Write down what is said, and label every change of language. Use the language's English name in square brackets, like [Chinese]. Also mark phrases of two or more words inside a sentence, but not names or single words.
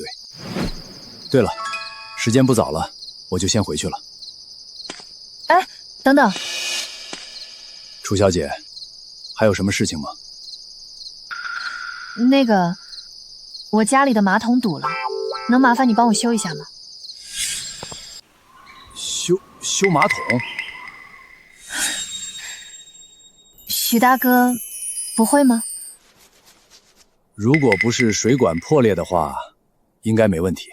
[Chinese] 對了，時間不早了，我就先回去了。哎，等等。楚小姐，還有什麼事情嗎？那個，我家裡的馬桶堵了，能麻煩你幫我修一下嗎？修馬桶？許大哥，不會嗎？如果不是水管破裂的話，應該沒問題。